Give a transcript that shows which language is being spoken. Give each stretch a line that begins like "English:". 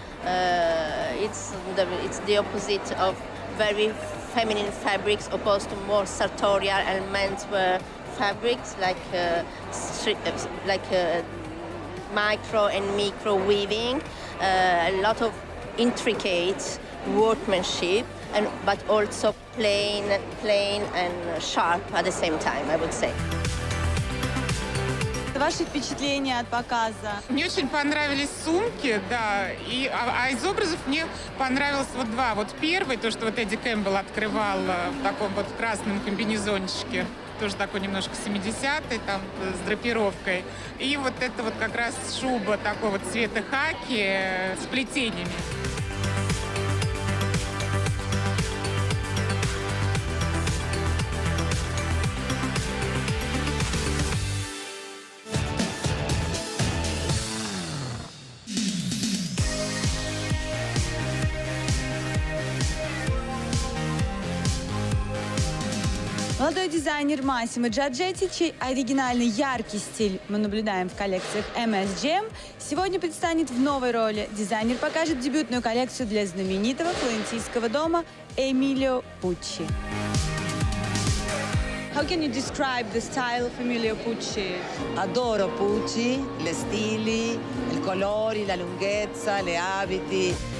English: It's the opposite of very feminine fabrics opposed to more sartorial and menswear fabrics like micro and micro weaving. A lot of intricate workmanship, but also plain and sharp at the same time, I would say.
Russian: Ваши впечатления от показа? Мне очень понравились сумки, да, а из образов мне понравилось вот два. Вот первый, то, что вот Эдди Кэмпбелл открывал в таком вот красном комбинезончике, тоже такой немножко 70-й, там, с драпировкой. И вот это вот как раз шуба такого вот цвета хаки с плетениями. Молодой дизайнер Массимо Джорджетти, чей оригинальный яркий стиль мы наблюдаем в коллекциях MSGM, сегодня предстанет в новой роли. Дизайнер покажет дебютную коллекцию для знаменитого флорентийского дома Emilio Pucci.
English: How can you describe the style of Emilio Pucci?
Italian: Adoro Pucci, le stili, i colori, la lunghezza, le abiti.